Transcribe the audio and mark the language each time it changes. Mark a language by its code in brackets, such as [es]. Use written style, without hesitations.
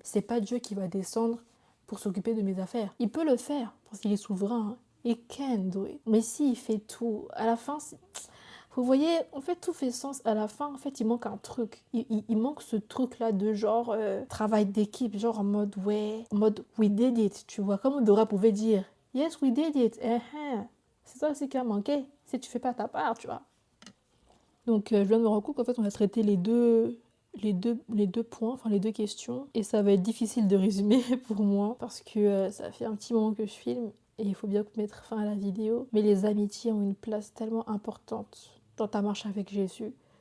[fr] C'est pas Dieu qui va descendre pour s'occuper de mes affaires. Il peut le faire parce qu'il est souverain. [en] He can do it. [fr] Mais s'il fait tout, à la fin, vous voyez, en fait, tout fait sens. À la fin, en fait, il manque un truc. Il manque ce truc-là de genre travail d'équipe, genre en mode ouais, en mode [en] we did it, [fr] tu vois. Comme Dora pouvait dire, [en] yes, we did it. [fr] C'est ça aussi qui a manqué, si tu fais pas ta part, tu vois. Donc je viens de me rendre compte qu'en fait on a traité les deux points, enfin les deux questions, et ça va être difficile de résumer pour moi parce que ça fait un petit moment que je filme et il faut bien mettre fin à la vidéo. Mais les amitiés ont une place tellement importante dans ta marche avec Jésus